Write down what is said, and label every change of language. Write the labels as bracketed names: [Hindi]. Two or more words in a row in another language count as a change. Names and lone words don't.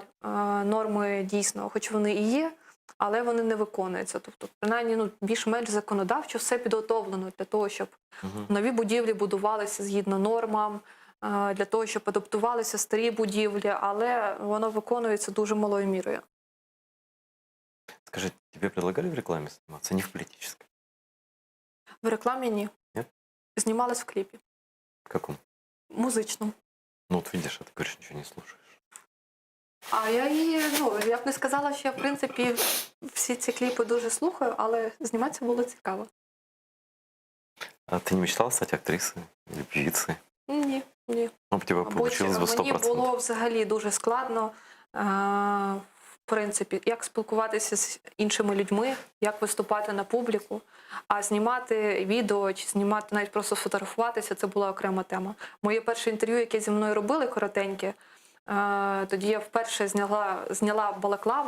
[Ukrainian] Норми дійсно, хоч вони і є, але вони не виконуються. Тобто, принаймні, більш-менш законодавчо все підготовлено для того, щоб нові будівлі будувалися згідно нормам, для того, щоб адаптувалися старі будівлі, але воно виконується дуже малою мірою. [Russian] Скажи, тебе предлагали в рекламе сниматься? Не в политической? [Ukrainian] В рекламі ні. Ні? Знімалась в кліпі. [Russian] В каком? [Ukrainian] Музичному. [Russian] Ну вот видишь, а ты говоришь, ничего не слушаешь. [Ukrainian] А я б не сказала, що я, в принципі, всі ці кліпи дуже слухаю, але зніматися було цікаво. [Russian] А ты не мечтала стать актрисой или певицей? [Ukrainian] Ні. [Russian] Ну, у тебя получилось бы 100%. [Ukrainian] Мені було взагалі дуже складно, в принципі, як спілкуватися з іншими людьми, як виступати на публіку, а знімати відео чи знімати, навіть просто фотографуватися, це була окрема тема. Моє перше інтерв'ю, яке зі мною робили, коротеньке, Тоді я вперше зняла балаклаву.